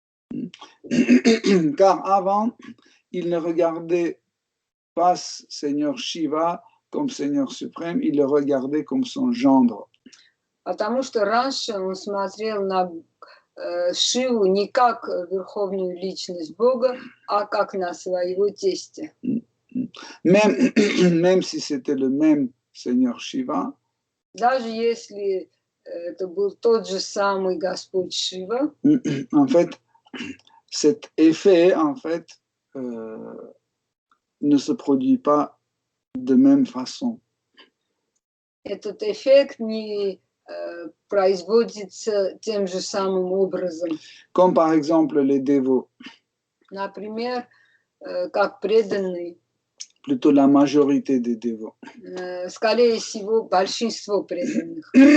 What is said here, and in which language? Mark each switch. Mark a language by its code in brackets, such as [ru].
[fr] Car avant, il ne regardait pas Seigneur Shiva comme Seigneur suprême, il le regardait comme son gendre. [ru] Потому что раньше он смотрел на Шиву не как верховную личность Бога, а как на своего тестя. [fr] Même si c'était le même Seigneur Shiva, [ru] Даже если это был tот же самый Господь Шива, [fr] en fait, cet effet, en fait, ne se produit pas de même façon. [ru] этот эффект не производится тем же самым образом. [fr] Comme par exemple les dévots, [ru] Например, как преданные, [fr] plutôt la majorité des dévots. [ru] скорее всего, большинство преданных.